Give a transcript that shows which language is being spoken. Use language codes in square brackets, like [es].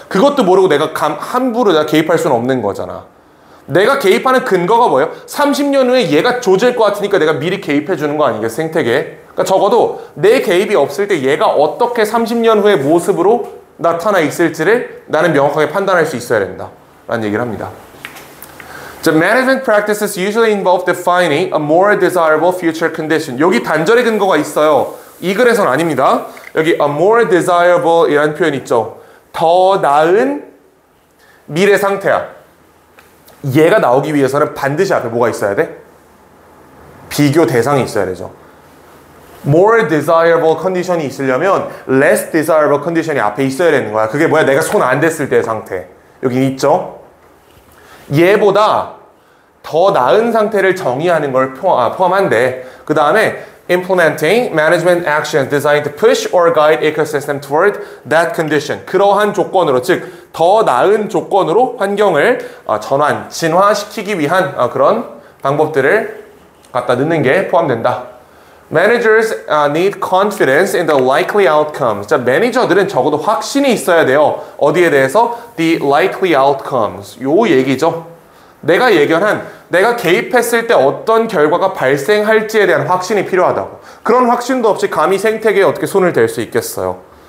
[ko] 그것도 모르고 내가 함부로 내가 개입할 수는 없는 거잖아. 내가 개입하는 근거가 뭐예요? 30년 후에 얘가 조질 것 같으니까 내가 미리 개입해 주는 거 아니겠어? 생태계에. 그러니까 적어도 내 개입이 없을 때 얘가 어떻게 30년 후의 모습으로 나타나 있을지를 나는 명확하게 판단할 수 있어야 된다. 라는 얘기를 합니다. [en] The management practices usually involve defining a more desirable future condition. [ko] 여기 단절의 근거가 있어요. 이 글에서는 아닙니다. 여기 [en] a more desirable [ko] 이라는 표현 있죠. 더 나은 미래 상태야. 얘가 나오기 위해서는 반드시 앞에 뭐가 있어야 돼? 비교 대상이 있어야 되죠. [en] more desirable condition [ko] 이 있으려면 [en] less desirable condition [ko] 이 앞에 있어야 되는 거야. 그게 뭐야? 내가 손 안 댔을 때의 상태. 여기 있죠? 얘보다 더 나은 상태를 정의하는 걸 포함한데 그 다음에 [en] implementing management actions designed to push or guide ecosystem toward that condition. [ko] 그러한 조건으로, 즉 더 나은 조건으로 환경을 진화시키기 위한 그런 방법들을 갖다 넣는 게 포함된다. [en] Managers need confidence in the likely outcomes. [ko] 자, 매니저들은 적어도 확신이 있어야 돼요. 어디에 대해서? [en] The likely outcomes. [ko] 요 얘기죠. 내가 예견한, 내가 개입했을 때 어떤 결과가 발생할지에 대한 확신이 필요하다고. 그런 확신도 없이 감히 생태계에 어떻게 손을 댈 수 있겠어요.